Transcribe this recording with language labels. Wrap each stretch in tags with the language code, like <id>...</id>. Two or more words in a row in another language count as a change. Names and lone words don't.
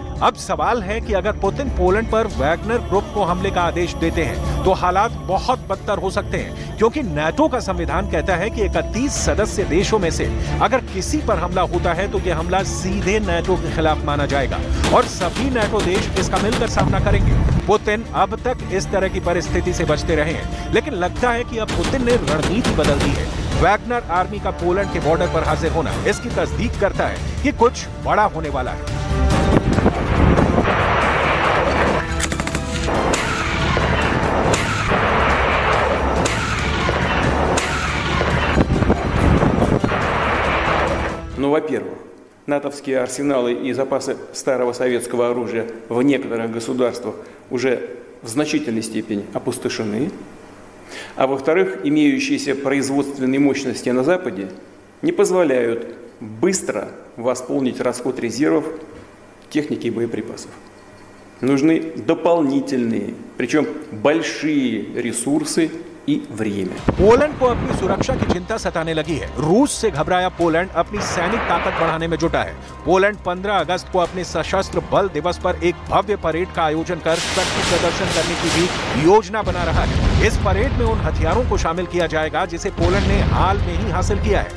<hi>अब सवाल है कि अगर पुतिन पोलैंड पर वैगनर ग्रुप को हमले का आदेश देते हैं तो हालात बहुत बदतर हो सकते हैं, क्योंकि नाटो का संविधान कहता है कि 31 सदस्य देशों में से अगर किसी पर हमला होता है तो यह हमला सीधे नाटो के खिलाफ माना जाएगा और सभी नाटो देश इसका मिलकर सामना करेंगे। पुतिन अब तक इस तरह की परिस्थिति से बचते रहे हैं, लेकिन लगता है कि अब पुतिन ने रणनीति बदल दी है। वैगनर आर्मी का पोलैंड के बॉर्डर पर हाजिर होना इसकी तस्दीक करता है कि कुछ बड़ा होने वाला है।</hi> <ru>Ну, во-первых, натовские арсеналы и запасы старого советского оружия в некоторых государствах уже в значительной степени опустошены. А во-вторых, имеющиеся производственные мощности на Западе не позволяют быстро восполнить расход резервов техники и боеприпасов. Нужны дополнительные, причем большие ресурсы и время.</ru> <hi>पोलैंड को अपनी सुरक्षा की चिंता सताने लगी है। रूस से घबराया पोलैंड अपनी सैनिक ताकत बढ़ाने में जुटा है। पोलैंड 15 अगस्त को अपने सशस्त्र बल दिवस पर एक भव्य परेड का आयोजन कर शक्ति प्रदर्शन करने की भी योजना बना रहा है। इस परेड में उन हथियारों को शामिल किया जाएगा जिसे पोलैंड ने हाल में ही हासिल किया है।</hi>